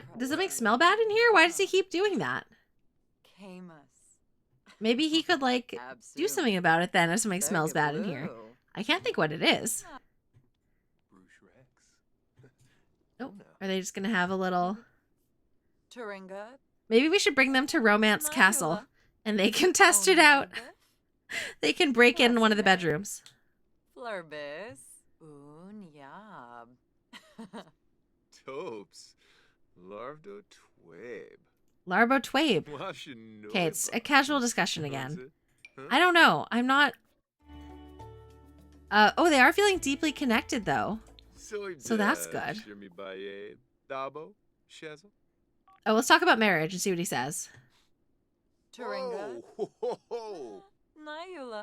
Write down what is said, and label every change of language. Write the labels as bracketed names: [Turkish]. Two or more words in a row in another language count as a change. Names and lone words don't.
[English] Does it make smell bad in here? Why does he keep doing that? Maybe he could, like, do something about it then if something smells bad in here. I can't think what it is. Oh, are they just going to have a little... Maybe we should bring them to Romance Castle and they can test it out. They can break in one of the bedrooms. Flurbis. Unyab. Topes. Larvdo Twabe. Larbo Twabe. Okay, it's a casual discussion again. I don't know. I'm not... oh, they are feeling deeply connected, though. So that's good. Oh, let's talk about marriage and see what he says. Turinga. Nayula.